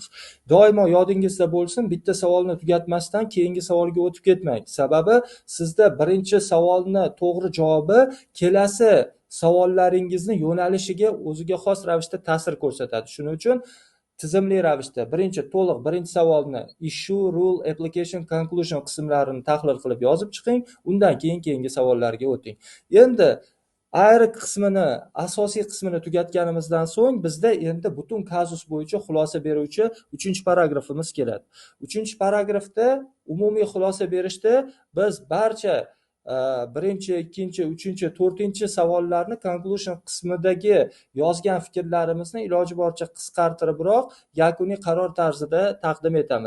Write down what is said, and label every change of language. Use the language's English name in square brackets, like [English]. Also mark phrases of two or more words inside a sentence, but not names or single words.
[Uzbek] Doimo yodingizda bo'lsin, bitta savolni tugatmasdan keyingi savolga o'tib ketmang. Sababi sizda birinchi savolni to'g'ri javobi kelasi savollaringizni yo'nalishiga o'ziga xos ravishda ta'sir ko'rsatadi. Shuning uchun tizimli ravishda to'liq birinchi savolni [English] issue, rule, application, conclusion [Uzbek] qismlarini tahlil qilib yozib chiqing, undan keyin keyingi savollarga o'ting. Endi ayrik qismini, asosiy qismini tugatganimizdan so'ng bizda endi butun kazus bo'yicha xulosa beruvchi 3-paragrafimiz keladi. 3-paragrafda umumiy xulosa berishda biz barcha birinchi, ikkinchi, uchinchi, 4-savollarni conclusion qismidagi yozgan fikrlarimizni iloji boricha qisqartiribroq yakuniy qaror tarzida taqdim etamiz.